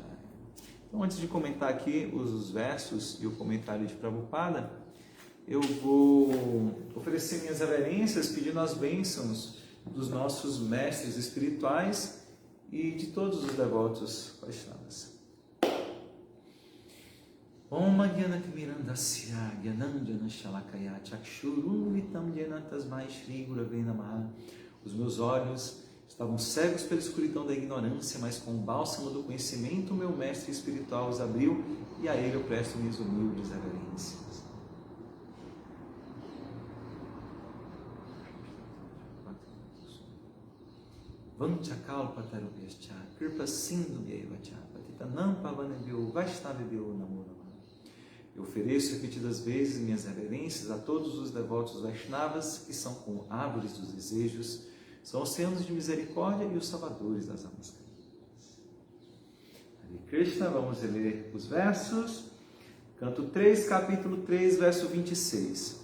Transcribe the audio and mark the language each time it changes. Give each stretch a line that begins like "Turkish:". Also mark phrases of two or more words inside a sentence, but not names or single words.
Portuguese: Então, antes de comentar aqui os versos e o comentário de Prabhupada, eu vou oferecer minhas reverências, pedindo as bênçãos dos nossos mestres espirituais e de todos os devotos Vaishnavas.
Sanskrit: ॐ अज्ञानतिमिरान्धस्य ज्ञानाञ्जनशलाकया चक्षुरुन्मीलितं येन तस्मै श्रीगुरवे नमः.
Portuguese: Os meus olhos Estavam cegos pela escuridão da ignorância, mas com o bálsamo do conhecimento, o meu mestre espiritual os abriu, e a ele eu presto minhas humildes reverências.
Sanskrit: वाञ्छाकल्पतरुभ्यश्च कृपासिन्धुभ्य एव च पतितानां पावनेभ्यो वैष्णवेभ्यो नमो नमः.
Portuguese: Eu ofereço repetidas vezes minhas reverências a todos os devotos Vaishnavas, que são como árvores dos desejos, são oceanos de misericórdia e os salvadores das almas caídas. Hare Krishna, vamos ler os versos. Canto 3, capítulo 3, verso 26.